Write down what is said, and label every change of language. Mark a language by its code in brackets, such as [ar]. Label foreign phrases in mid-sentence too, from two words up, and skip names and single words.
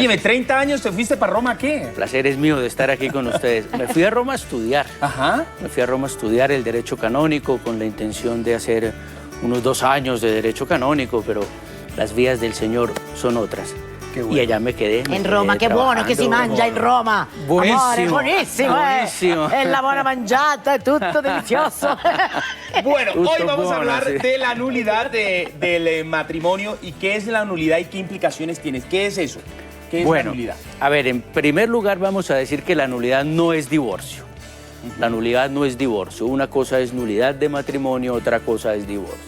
[es] Óyeme, 30 años, ¿te fuiste para Roma qué? El placer es mío de estar aquí con ustedes. Me fui a Roma a estudiar. Ajá. Me fui a Roma a estudiar el derecho canónico con la intención de hacer unos 2 años de derecho canónico, pero las vías del Señor son otras. Qué bueno. Y allá me quedé. En Roma, qué [it] buono che si mangia in Roma. Buonissimo. Amore, buonissimo, Buonissimo. È la buona mangiata, è tutto delicioso. [es] Bueno, [it] Tutto [es] hoy vamos a [it] buono, [es] hablar sí. de la nulidad del matrimonio y qué es la nulidad y qué implicaciones tiene. ¿Qué es eso? ¿Qué es la Bueno, nulidad? a ver, en primer lugar vamos a decir que la nulidad no es divorcio. La nulidad no es divorcio. Una cosa es nulidad de matrimonio, otra cosa es divorcio.